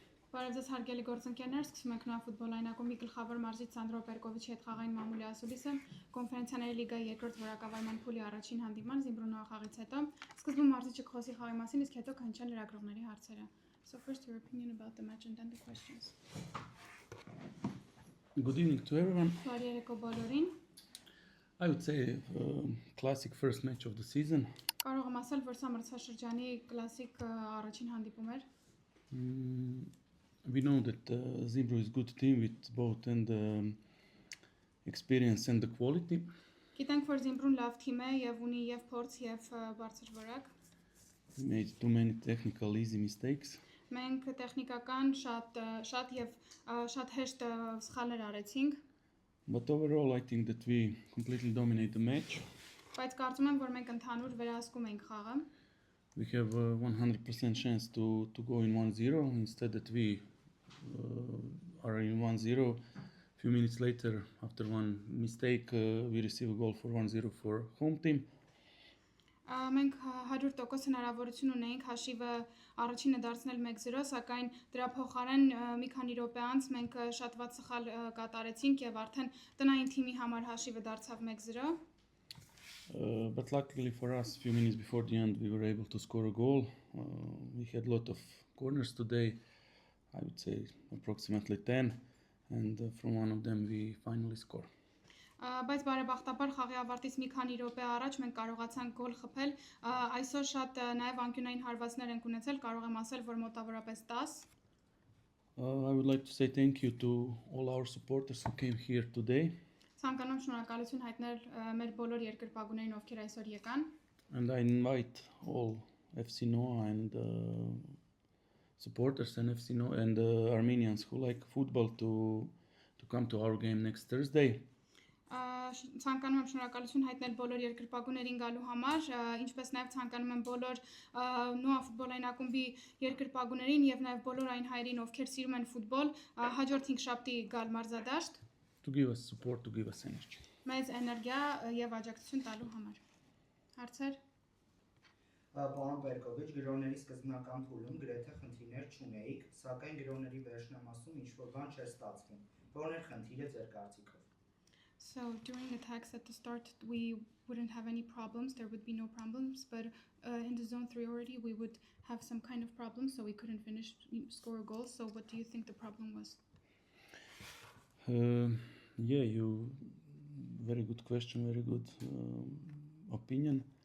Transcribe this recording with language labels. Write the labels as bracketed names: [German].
[Armenian] Բարև ձեզ հարգելի գործընկերներ, սկսում ենք նոր ֆուտբոլային ակումբի գլխավոր մարզիչ Սանդրո Պերկովիչի հետ խաղային մամուլի ասուլիսը Կոնֆերենցիաների լիգայի երկրորդ որակավորման փուլի առաջին հանդիպման Զիմբրունո խաղից հետո սկզբում մարզիչը կխոսի խաղի մասին, իսկ հետո կհնչեն լրագրողների հարցերը. [English] So first your opinion about the match and then the questions. Good evening to everyone. [Armenian] Բարի երեկո բոլորին. [English] I would say classic first match of the season. [Armenian] Կարող եմ ասել, որ սա մրցաշրջանի կլասիկ առաջին հանդիպում էր. [English] We know that Zimbro is a good team with both and experience and the quality. [Armenian] Գիտենք, որ Զիմբրուն լավ թիմ է եւ ունի եւ փորձ եւ բարձր որակ. [English] We made too many technical easy mistakes. [Armenian] Մենք տեխնիկական շատ եւ շատ հեշտ սխալներ արեցինք. [English] But overall I think that we completely dominate the match. [Armenian] Բայց կարծում եմ, որ մենք ընդհանուր վերահսկում ենք խաղը. [English] We have 100% chance to go in 1-0 instead that we are in 1-0. Few minutes later, after one mistake, we receive a goal for 1-0 for home team. [Armenian] Մենք 100% հնարավորություն ունեինք հաշիվը առաջինը դարձնել 1-0, սակայն դրա փոխարեն մի քանի րոպե անց մենք շատ վատ սխալ կատարեցինք եւ արդեն տնային թիմի համար հաշիվը դարձավ 1-0. [English] But luckily for us, a few minutes before the end, we were able to score a goal. We had a lot of corners today, I would say approximately 10, and from one of them we finally scored. [Armenian] Բայց բարեբախտաբար խաղի ավարտից մի քանի րոպե առաջ մենք կարողացանք գոլ խփել. Այսօր շատ նաև անկյունային հարվածներ ենք ունեցել, կարող եմ ասել, որ մոտավորապես 10. [English] I would like to say thank you to all our supporters who came here today. [Armenian] Ցանկանում շնորհակալություն հայտնել մեր բոլոր երկրպագուներին, ովքեր այսօր եկան. [English] And I invite all FC Noa and supporters and FC Noa and Armenians who like football to come to our game next Thursday. [Armenian] Ցանկանում եմ շնորհակալություն հայտնել բոլոր երկրպագուներին գալու համար, ինչպես նաև ցանկանում եմ բոլոր Նոա ֆուտբոլային ակումբի երկրպագուներին եւ նաև բոլոր այն հայերին, ովքեր սիրում են ֆուտբոլ, հաջորդ 5 շաբթի գալ մարզադաշտ. [English] To give us support, to give us energy. [Armenian] Մեծ էներգիա եւ աջակցություն տալու համար. Հարցեր? Պարոն Պերկովիչ, գրողների սկզբնական փուլում գրեթե խնդիրներ չունեիք, սակայն գրողների վերջնամասում ինչ-որ բան չէր ստացվում. Որն էր խնդիրը ձեր կարծիքով? [English] So during the text at the start, we wouldn't have any problems. There would be no problems. But in the zone 3 already, we would have some kind of problem. So we couldn't score a goal. So what do you think the problem was? Yeah, very good question, very good opinion.